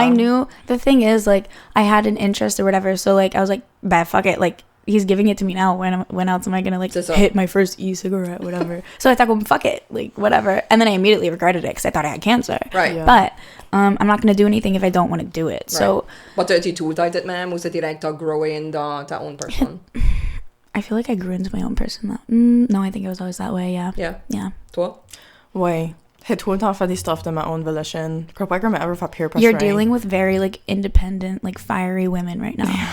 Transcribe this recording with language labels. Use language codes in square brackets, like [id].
[en] I knew the thing is like I had an interest or whatever, so like I was like, bah, fuck it, like he's giving it to me now. When else am I gonna like [fr] C'est ça. [en] hit my first e-cigarette, whatever? So I thought, well, fuck it, like whatever. And then I immediately regretted it because I thought I had cancer. Right. Yeah. But I'm not gonna do anything if I don't want to do it. So [fr] But as-tu tout le temps été de même ou c'est direct t'as growé dans ta [en] own person? I feel like I grew into my own person. Though. No, I think it was always that way. Yeah. Yeah. Yeah. [fr] Toi? Ouais. J'ai tout le temps fait des stuff de ma [en] own volition. [fr] Je crois pas que j'ai [en] ever [fr] fait [en] peer pressure. You're dealing with very like independent, like fiery women right now.